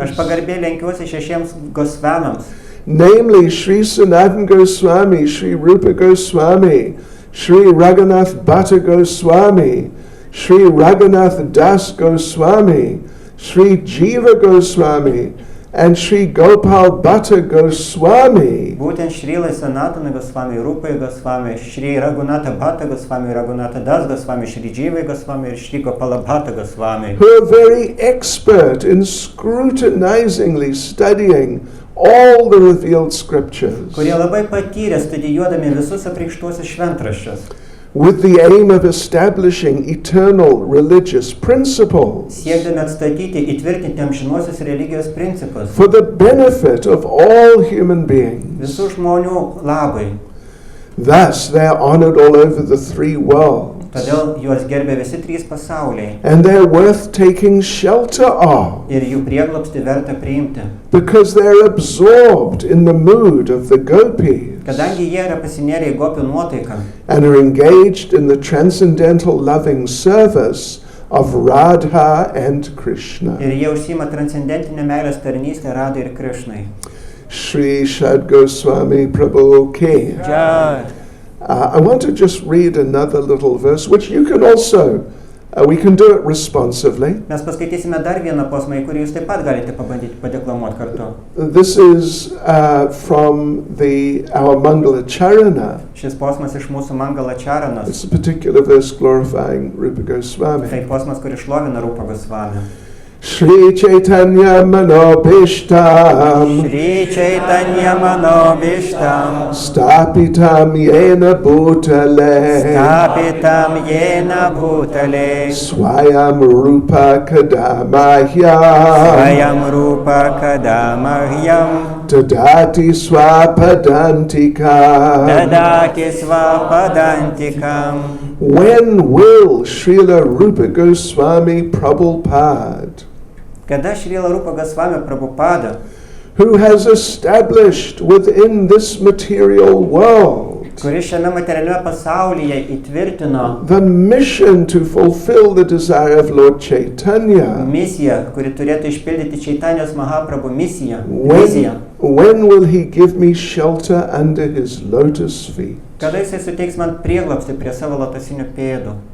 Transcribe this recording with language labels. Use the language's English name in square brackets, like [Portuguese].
[Lithuanian] Aš pagarbiai lenkiuosi šešiems Gosvamiams. [English] Namely, Sri Sanatan Goswami, Sri Rupa Goswami, Sri Raghunath Bhatta Goswami, Sri Raghunath Das Goswami, Sri Jiva Goswami, and Sri Gopal Bhatta Goswami. [Lithuanian] Būtent Šrilai Sanatanai Goswami, Rupai Goswami, Šri Raghunatha Bhatta Goswami, Raghunatha Das Goswami, Šri Jivai Goswami, and Šri Gopala Bhatta Goswami. [English] Who are very expert in scrutinizingly studying all the revealed scriptures, [Lithuanian] Kurie labai patyrė studijuodami visus apreikštuosius šventraščius. [English] with the aim of establishing eternal religious principles [Lithuanian] Siekdami atstatyti, įtvirtinti amžinuosius religijos principus. [English] for the benefit of all human beings. [Lithuanian] Visų žmonių labai. [English] Thus, they are honored all over the three worlds, [Lithuanian] Todėl juos gerbė visi trys pasauliai. [English] and they're worth taking shelter of, [Lithuanian] Ir jų prieglobstį verta priimti. [English] because they're absorbed in the mood of the gopis [Lithuanian] Kadangi jie yra pasinėrę į gopių nuotaiką [English] and are engaged in the transcendental loving service of Radha and Krishna. [Lithuanian] ir jie užsima transcendentinę meilės tarnystę Radai ir Krišnai. [Sanskrit] Shri Shad Goswami Prabhu Ki. Jai. [English] I want to just read another little verse, which you can also, we can do it responsively. [Lithuanian] Mes paskaitysime dar vieną posmą, į kurį jūs taip pat galite pabandyti padeklamuoti kartu. [English] This is from our Mangala Charana. [Lithuanian] Šis posmas iš mūsų Mangala Čaranos. [English] It's a particular verse glorifying Rupa Goswami. [Lithuanian] Tai posmas, kuris šlovina Rupą Gosvamį. [Sanskrit] Shri Chaitanya Manobishtam Shri Chaitanya Manobishtam Stapitam Yena Bhutale Stapitam Yena Bhutale Swayam Rupa Kadamahyam Svayam Rupa Kadamahyam Dadati Swapadantika. Dadati Swapadantikam. [English] When will Srila Rupa Goswami Prabhupada, [Lithuanian] Kada Srila Rupa Goswami Prabhupada, [English] who has established within this material world [Lithuanian] kuris šiame materialiame pasaulyje įtvirtino [English] the mission to fulfill the desire of Lord Chaitanya, [Lithuanian] misiją, kuri turėtų išpildyti Čaitanijos Mahaprabhu misiją, viziją. [English] when will he give me shelter under his lotus feet? [Lithuanian] Kada jisai suteiks man prieglobstį prie savo lotosinių pėdų?